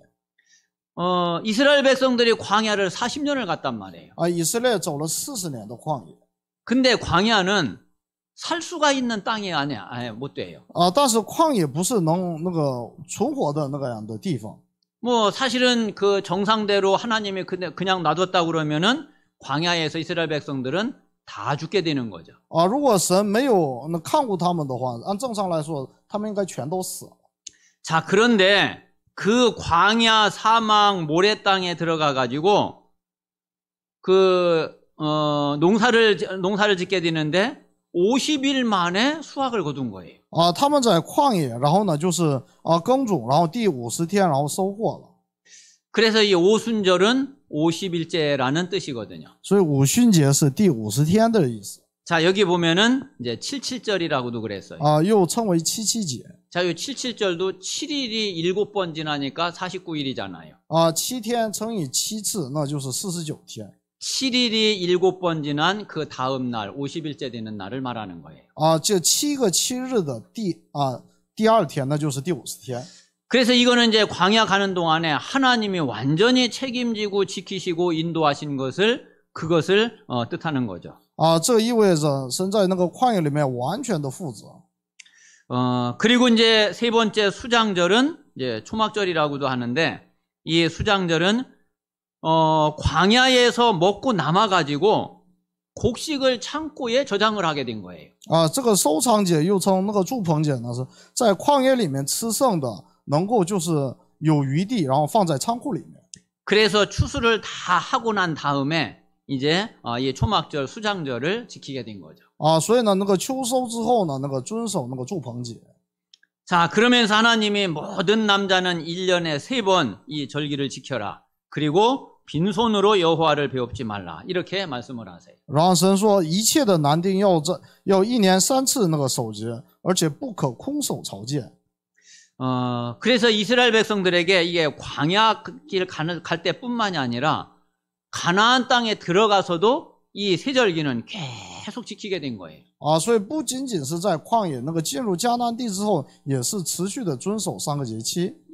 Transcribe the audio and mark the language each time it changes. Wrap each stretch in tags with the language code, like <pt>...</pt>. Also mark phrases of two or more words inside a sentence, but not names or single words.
<ko>이스라엘 백성들이 광야를 40년을 갔단 말이에요.</ko> <zh>以色列走了40年的旷野。</zh> <ko>근데 광야는 살 수가 있는 땅이 아니야. 못 돼요.</ko> <zh>但是旷野不是能那个存活的那个样的地方。</zh> <ko>뭐 사실은 그 정상대로 하나님이 그냥 놔뒀다 그러면은 광야에서 이스라엘 백성들은 다 죽게 되는 거죠.</ko> <zh>如果神没有看顾他们的话，按正常来说，他们应该全都死了。</zh> <ko>자, 그런데 그 광야 사막 모래 땅에 들어가 가지고 그 농사를 짓게 되는데 50일 만에 수확을 거둔 거예요.</ko> <zh>他们在旷野，然后呢就是耕种，然后第50天，然后收获了。</zh> <ko>그래서 이 오순절은 50일째라는 뜻이거든요.</ko> <zh>所以五旬节是第50天的意思。</zh> <ko>자, 여기 보면은 이제 77절이라고도 그랬어요.</ko> <zh>又称为七七节。</zh> <ko>자, 이 77절도 7일이 7번 지나니까 49일이잖아요.</ko> <zh>7 天乘以7次，那就是49天。</zh> <ko>7일이 7번 지난 그 다음 날 50일째 되는 날을 말하는 거예요.</ko> <zh>这7个7日的第二天，那就是第50天。</zh> <ko>그래서 이거는 이제 광야 가는 동안에 하나님이 완전히 책임지고 지키시고 인도하신 그것을 뜻하는 거죠.</ko> <zh>这意味着神在那个旷野里面完全的负责。</zh> <ko>그리고 이제 세 번째 수장절은 이제 초막절이라고도 하는데 이 수장절은 광야에서 먹고 남아가지고 곡식을 창고에 저장을 하게 된 거예요.</ko> <zh>这个收藏节又称那个住棚节呢，是在旷野里面吃剩的，能够就是有余地，然后放在仓库里面。</zh> <ko>그래서 추수를 다 하고 난 다음에 이제 이 초막절 수장절을 지키게 된 거죠.</ko> <zh>所以呢，那个秋收之后呢，那个遵守那个住棚节。</zh> <ko>자, 그러면서 하나님이 모든 남자는 1년에 3번 이 절기를 지켜라. 그리고 빈손으로 여호와를 배웁지 말라. 이렇게 말씀을 하세요.</ko> <zh>然后神说，一切的男丁要1年3次那个守节，而且不可空手朝见。</zh> <ko>그래서 이스라엘 백성들에게 이게 광야 길 갈 때뿐만이 아니라 가나안 땅에 들어가서도 이 세절기는 계속 지키게 된 거예요.</ko> <zh>所以不仅仅是在旷野，那个进入迦南地之后，也是持续的遵守3个节期。</zh>